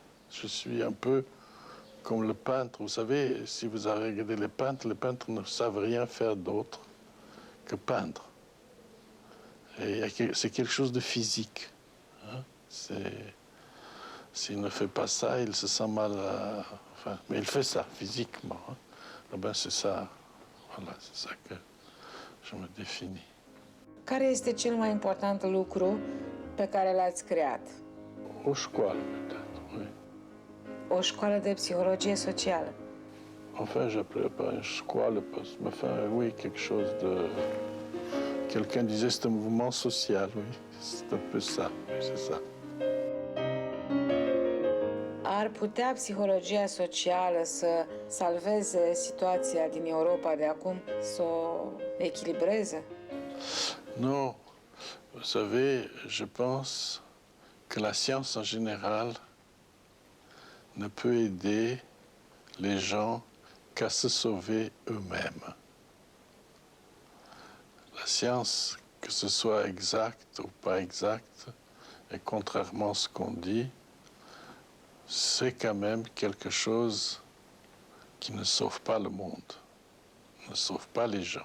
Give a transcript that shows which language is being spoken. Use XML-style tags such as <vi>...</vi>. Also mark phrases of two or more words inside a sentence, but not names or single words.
<fr>Je suis un peu comme le peintre. Vous savez, si vous avez regardé les peintres ne savent rien faire d'autre que peindre. C'est quelque chose de physique. Hein? S'il ne fait pas ça, il se sent mal. Enfin, mais il fait ça physiquement. Hein? Eh ben, c'est ça. Voilà, c'est ça que je me définis.</fr> <ro>Care este cel mai important lucru pe care l-ați creat? O școală,</ro> <fr>peut-être, oui.</fr> <ro>O școală de psihologie socială.</ro> <fr>Enfin, j'appelais pas une școală, parce que, enfin, oui, quelque chose de... Quelqu'un disait c'est un mouvement social, oui. C'est un peu ça, c'est ça.</fr> <ro>Ar putea psihologia socială să salveze situația din Europa de acum, să o echilibreze?</ro> <fr>Non. Vous savez, je pense que la science en général ne peut aider les gens qu'à se sauver eux-mêmes. La science, que ce soit exact ou pas exact, et contrairement à ce qu'on dit, c'est quand même quelque chose qui ne sauve pas le monde, ne sauve pas les gens.</fr>